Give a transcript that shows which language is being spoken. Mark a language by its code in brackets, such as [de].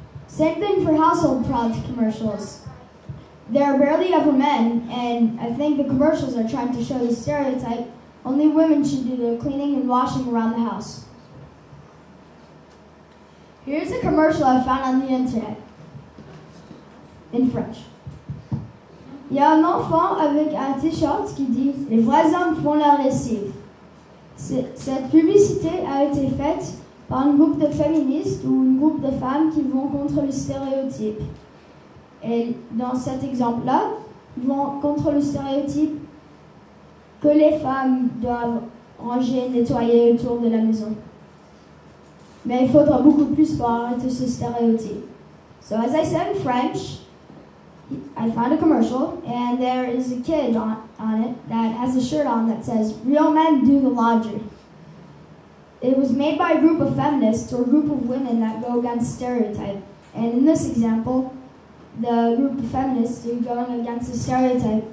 [en] Same thing for household product commercials. There are barely ever men, and I think the commercials are trying to show the stereotype, only women should do the cleaning and washing around the house. Here's a commercial I found on the internet, in French. [fr] Il y a un enfant avec un t-shirt qui dit « Les vrais hommes font leur lessive ». Cette publicité a été faite par un groupe de féministes ou un groupe de femmes qui vont contre le stéréotype. Et dans cet exemple-là, ils vont contre le stéréotype que les femmes doivent ranger, nettoyer autour de la maison. Mais il faudra beaucoup plus pour arrêter ce stéréotype. [en] So as I said in French, I found a commercial, and there is a kid on it that has a shirt on that says, "Real men do the laundry." it was made by a group of feminists or a group of women that go against stereotype. And in this example, the group of feminists are going against the stereotype.